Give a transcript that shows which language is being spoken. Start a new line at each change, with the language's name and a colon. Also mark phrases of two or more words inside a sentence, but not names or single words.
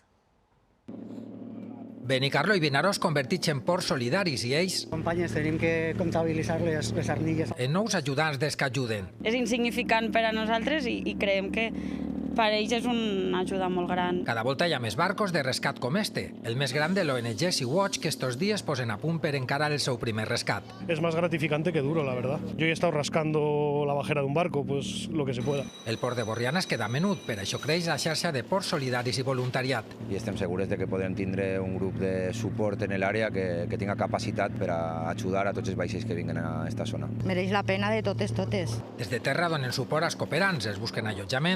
Catalan: Benicarló i Vinaròs convertits en ports solidaris i ells Companyes, tenim que comptabilitzar les arnilles. en nous ajudants des que ajuden. És insignificant per a nosaltres i creiem que per ells és una ajuda molt gran. Cada volta hi ha més barcos de rescat com este, el més gran de l'ONG Sea-Watch, que estos días posen a punt per encarar el seu primer rescat.
Spanish: Es más gratificante que duro, la verdad. Yo he estado rascando la bajera de un barco, pues lo que se pueda.
Catalan: El port de Borriana es queda menut, per això creix la xarxa de ports solidaris i voluntariat. I estem segurs de que podem tindre un grup de suport en l'àrea que tinga capacitat per a ajudar a tots els vaixells que vinguen a aquesta zona. Mereix la pena de totes. Des de terra donen suport als cooperants, els busquen allotjament,